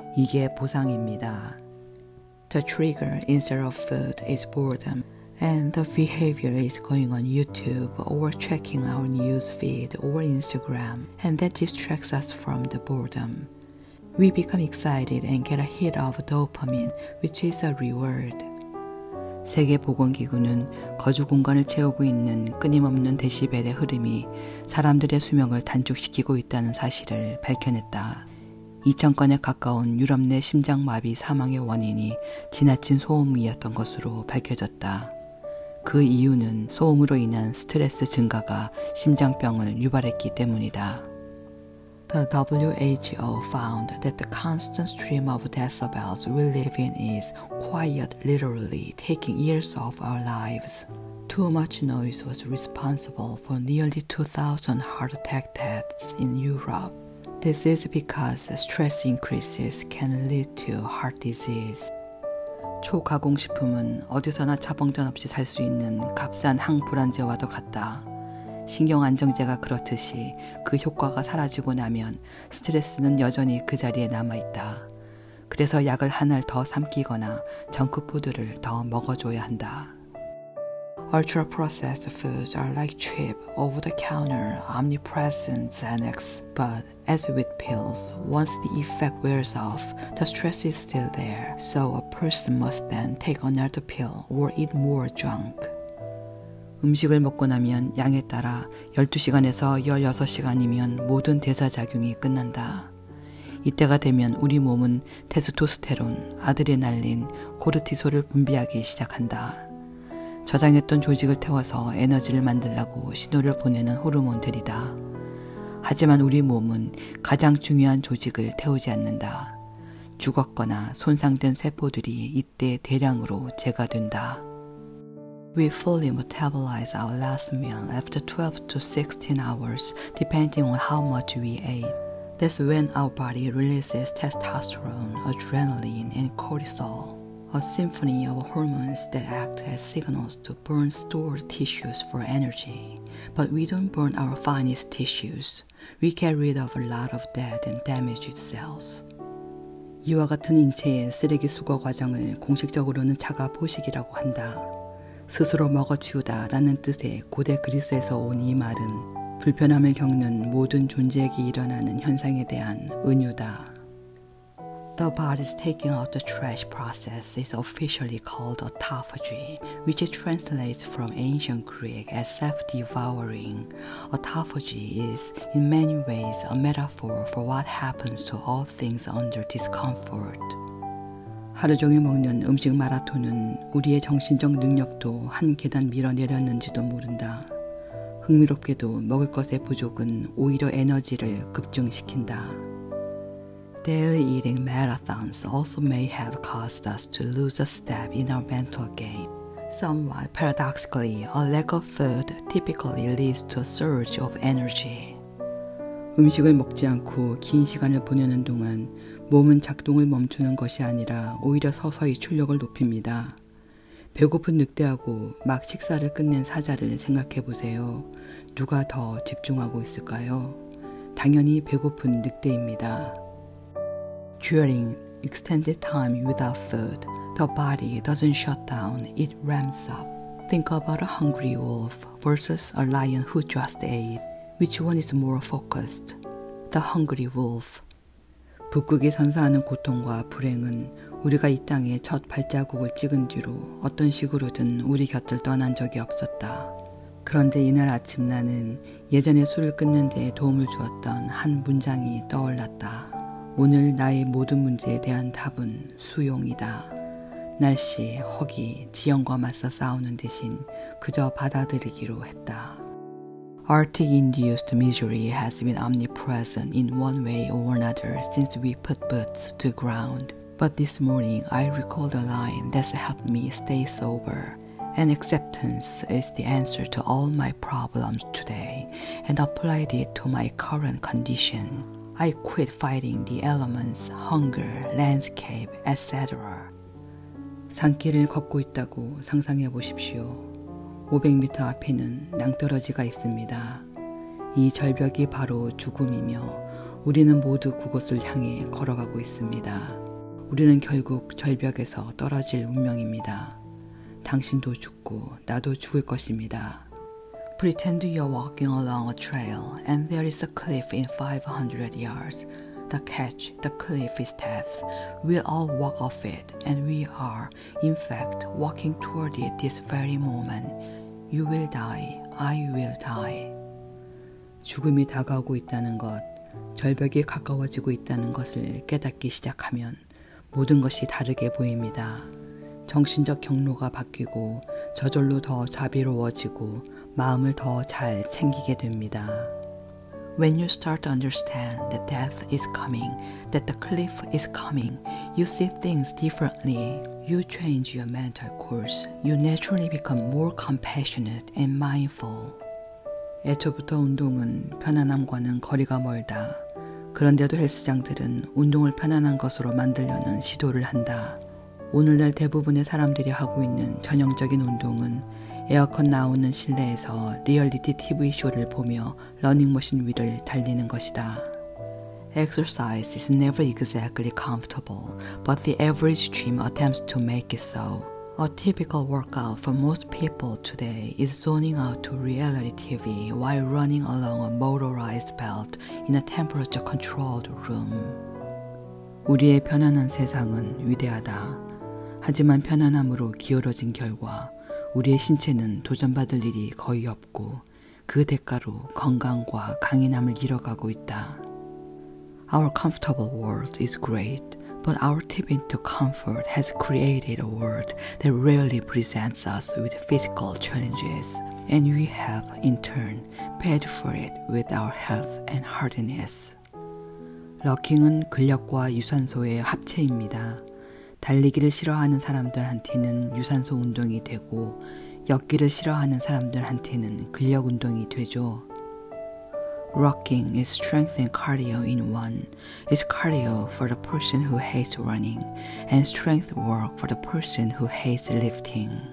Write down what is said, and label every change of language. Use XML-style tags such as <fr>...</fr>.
<ko>이게 보상입니다.</ko> <en>The trigger instead of food is boredom, and the behavior is going on YouTube or checking our news feed or Instagram, and that distracts us from the boredom. We become excited and get a hit of dopamine, which is a reward.</en> <ko>세계보건기구는 거주 공간을 채우고 있는 끊임없는 데시벨의 흐름이 사람들의 수명을 단축시키고 있다는 사실을 밝혀냈다. 2,000건에 가까운 유럽 내 심장마비 사망의 원인이 지나친 소음이었던 것으로 밝혀졌다. 그 이유는 소음으로 인한 스트레스 증가가 심장병을 유발했기 때문이다.</ko> <en>The WHO found that the constant stream of decibels we live in is quite literally taking years of our lives. Too much noise was responsible for nearly 2,000 heart attack deaths in Europe. This is because stress increases can lead to heart disease.</en> <ko>초가공식품은 어디서나 차범전 없이 살 수 있는 값싼 항불안제와도 같다. 신경안정제가 그렇듯이 그 효과가 사라지고 나면 스트레스는 여전히 그 자리에 남아있다. 그래서 약을 한 알 더 삼키거나 정크푸드를 더 먹어줘야 한다.</ko> <en>Ultra-processed foods are like cheap, over-the-counter, omnipresent Xanax. But as with pills, once the effect wears off, the stress is still there. So a person must then take another pill or eat more junk.</en> <ko>음식을 먹고 나면 양에 따라 12시간에서 16시간이면 모든 대사작용이 끝난다. 이때가 되면 우리 몸은 테스토스테론, 아드레날린, 코르티솔을 분비하기 시작한다. 저장했던 조직을 태워서 에너지를 만들라고 신호를 보내는 호르몬들이다. 하지만 우리 몸은 가장 중요한 조직을 태우지 않는다. 죽었거나 손상된 세포들이 이때 대량으로 제거된다.</ko> <en>We fully metabolize our last meal after 12 to 16 hours, depending on how much we ate. That's when our body releases testosterone, adrenaline, and cortisol, a symphony of hormones that act as signals to burn stored tissues for energy. But we don't burn our finest tissues. We get rid of a lot of dead and damaged cells.</en> <ko>이와 같은 인체의 쓰레기 수거 과정을 공식적으로는 자가 포식이라고 한다. 스스로 먹어치우다 라는 뜻의 고대 그리스에서 온 이 말은 불편함을 겪는 모든 존재에게 일어나는 현상에 대한 은유다.</ko> <en>The body's taking out the trash process is officially called autophagy, which translates from ancient Greek as self-devouring. Autophagy is, in many ways, a metaphor for what happens to all things under discomfort.</en> <ko>하루 종일 먹는 음식 마라톤은 우리의 정신적 능력도 한 계단 밀어내렸는지도 모른다. 흥미롭게도 먹을 것의 부족은 오히려 에너지를 급증시킨다.</ko> <en>Daily eating marathons also may have caused us to lose a step in our mental game. Somewhat paradoxically, a lack of food typically leads to a surge of energy.</en> <ko>음식을 먹지 않고 긴 시간을 보내는 동안 몸은 작동을 멈추는 것이 아니라 오히려 서서히 출력을 높입니다. 배고픈 늑대하고 막 식사를 끝낸 사자를 생각해 보세요. 누가 더 집중하고 있을까요? 당연히 배고픈 늑대입니다.</ko> <en>During extended time without food, the body doesn't shut down, it ramps up. Think about a hungry wolf versus a lion who just ate. Which one is more focused? The hungry wolf.</en> <ko>북극이 선사하는 고통과 불행은 우리가 이 땅에 첫 발자국을 찍은 뒤로 어떤 식으로든 우리 곁을 떠난 적이 없었다. 그런데 이날 아침 나는 예전에 술을 끊는 데 도움을 주었던 한 문장이 떠올랐다. 오늘 나의 모든 문제에 대한 답은 수용이다. 날씨, 허기, 지형과 맞서 싸우는 대신 그저 받아들이기로 했다.</ko> <en>Arctic-induced misery has been omnipresent in one way or another since we put boots to ground. But this morning I recalled a line that's helped me stay sober. And acceptance is the answer to all my problems today, and applied it to my current condition. I quit fighting the elements, hunger, landscape, etc.</en> <ko>산길을 걷고 있다고 상상해 보십시오. 500m 앞에는 낭떠러지가 있습니다. 이 절벽이 바로 죽음이며 우리는 모두 그곳을 향해 걸어가고 있습니다. 우리는 결국 절벽에서 떨어질 운명입니다. 당신도 죽고 나도 죽을 것입니다.</ko> <en>Pretend you're walking along a trail and there is a cliff in 500 yards. The catch, the cliff is death. We'll all walk off it, and we are, in fact, walking toward it this very moment. You will die, I will die.</en> <ko>죽음이 다가오고 있다는 것, 절벽이 가까워지고 있다는 것을 깨닫기 시작하면 모든 것이 다르게 보입니다. 정신적 경로가 바뀌고 저절로 더 자비로워지고 마음을 더 잘 챙기게 됩니다.</ko> <en>When you start to understand that death is coming, that the cliff is coming, you see things differently. You change your mental course. You naturally become more compassionate and mindful.</en> <ko>애초부터 운동은 편안함과는 거리가 멀다. 그런데도 헬스장들은 운동을 편안한 것으로 만들려는 시도를 한다. 오늘날 대부분의 사람들이 하고 있는 전형적인 운동은 에어컨 나오는 실내에서 리얼리티 TV쇼를 보며 러닝머신 위를 달리는 것이다.</ko> <en>Exercise is never exactly comfortable, but the average gym attempts to make it so. A typical workout for most people today is zoning out to reality TV while running along a motorized belt in a temperature-controlled room.</en> <ko>우리의 편안한 세상은 위대하다. 하지만 편안함으로 기울어진 결과 우리의 신체는 도전받을 일이 거의 없고 그 대가로 건강과 강인함을 잃어가고 있다.</ko> <en>Our comfortable world is great, but our tip into comfort has created a world that rarely presents us with physical challenges, and we have, in turn, paid for it with our health and hardiness.</en> <ko>러킹은 근력과 유산소의 합체입니다. 달리기를 싫어하는 사람들한테는 유산소 운동이 되고 걷기를 싫어하는 사람들한테는 근력 운동이 되죠.</ko> <en>Rocking is strength and cardio in one. It's cardio for the person who hates running and strength work for the person who hates lifting.</en>